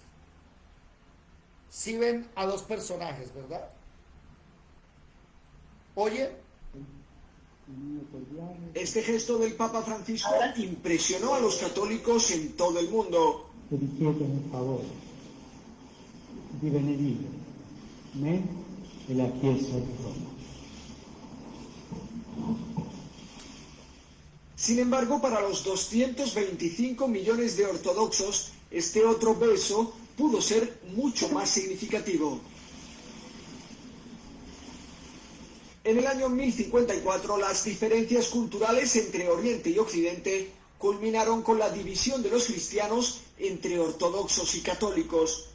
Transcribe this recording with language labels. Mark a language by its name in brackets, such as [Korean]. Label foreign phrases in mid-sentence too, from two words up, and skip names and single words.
[Spanish] Sí ven a dos personajes, ¿verdad? ¿Oye? Este gesto del Papa Francisco impresionó a los católicos en todo el mundo. [Italian] di benedire me e la Chiesa di Roma. [Spanish] Sin embargo, para los 225 millones de ortodoxos, este otro beso pudo ser mucho más significativo. En el año 1054, las diferencias culturales entre Oriente y Occidente culminaron con la división de los cristianos entre ortodoxos y católicos.